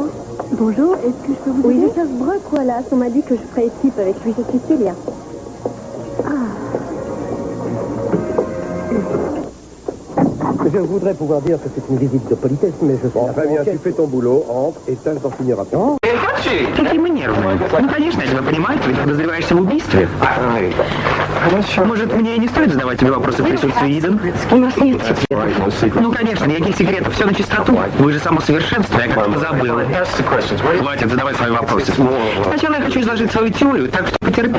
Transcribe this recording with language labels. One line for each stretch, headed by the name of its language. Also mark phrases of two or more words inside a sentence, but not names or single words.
French: Bonjour, est-ce que je peux vous aider? Oui, je cherche Brock Wallace. On m'a dit que je ferais équipe avec lui. Je suis Célia. Je voudrais pouvoir dire que c'est une visite de politesse, mais je suis... Très bien, tu fais ton boulot, entre et tâche d'en finir rapidement.
Russian: Какие мы нервные. Ну, конечно, я тебя понимаю, ты подозреваешься в убийстве. Может, мне и не стоит задавать тебе вопросы в присутствии Иден? У нас нет секретов. Ну, конечно, никаких секретов, все на чистоту. Вы же само совершенство, я как-то забыла. Хватит, задавай свои вопросы. Сначала я хочу изложить свою теорию, так что потерпи.